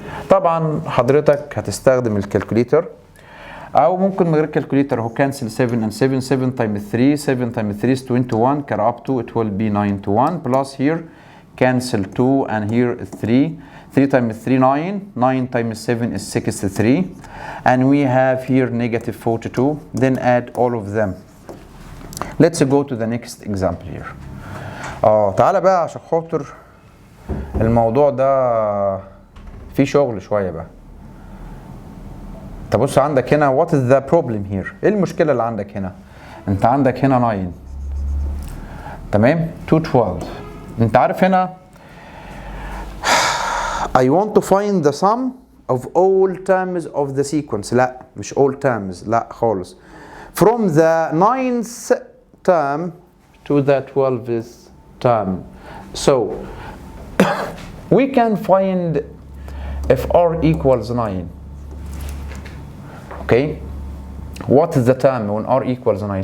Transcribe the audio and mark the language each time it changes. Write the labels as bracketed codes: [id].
[ar] طبعا حضرتك هتستخدم الكالكوليتر او ممكن من غير الكالكوليتر اهو [en] cancel 7 and 7 7 times 3 7 times 3 is 21 carry up to it will be 91 plus here cancel 2 and here is 3 3 times 3 9 9 times 7 is 63 and we have here -42 then add all of them. let's go to the next example here. [ar] تعالى بقى عشان خاطر الموضوع ده فيه شغل شويه بقى. تبص عندك هنا [en] what is the problem here؟ [ar] ايه المشكله اللي عندك هنا؟ انت عندك هنا 9 تمام 2 12. انت عارف هنا [en] I want to find the sum of all terms of the sequence. [ar] لا مش [en] all terms [ar] لا خالص. [en] from the 9th term to the 12th term. so we can find if r equals 9. okay what is the term when r equals 9?